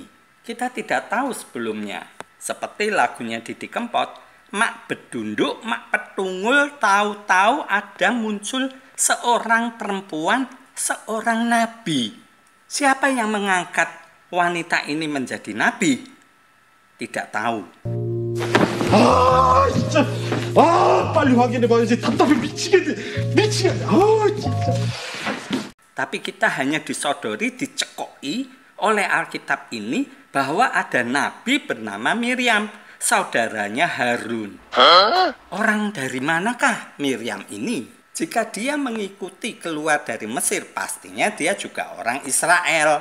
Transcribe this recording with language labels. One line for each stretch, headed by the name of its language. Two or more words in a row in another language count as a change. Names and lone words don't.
Indonesian: Kita tidak tahu sebelumnya. Seperti lagunya Didi Kempot,
Javanese: mak bedunduk, mak petungul,
Indonesian: tahu-tahu ada muncul seorang perempuan, seorang nabi. Siapa yang mengangkat wanita ini menjadi nabi? Tidak tahu.
Korean: 진짜. 빨리 확인해봐야지. 답답해 미치겠네. 진짜.
Indonesian: Tapi kita hanya disodori, dicekoi oleh Alkitab ini bahwa ada nabi bernama Miriam, saudaranya Harun. Orang dari manakah Miriam ini? Jika dia mengikuti keluar dari Mesir, pastinya dia juga orang Israel.